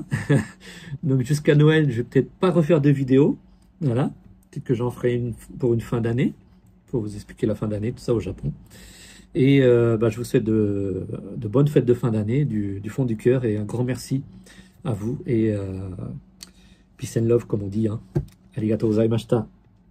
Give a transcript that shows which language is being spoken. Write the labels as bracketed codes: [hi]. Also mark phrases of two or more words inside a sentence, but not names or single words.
[fr] Donc jusqu'à Noël, je vais peut-être pas refaire de vidéos. Voilà. Peut-être que j'en ferai une pour une fin d'année, pour vous expliquer la fin d'année, tout ça au Japon. Et bah, je vous souhaite de bonnes fêtes de fin d'année, du fond du cœur, et un grand merci à vous. Et [en] peace and love, [fr] comme on dit, hein. [ja] ありがとうございました.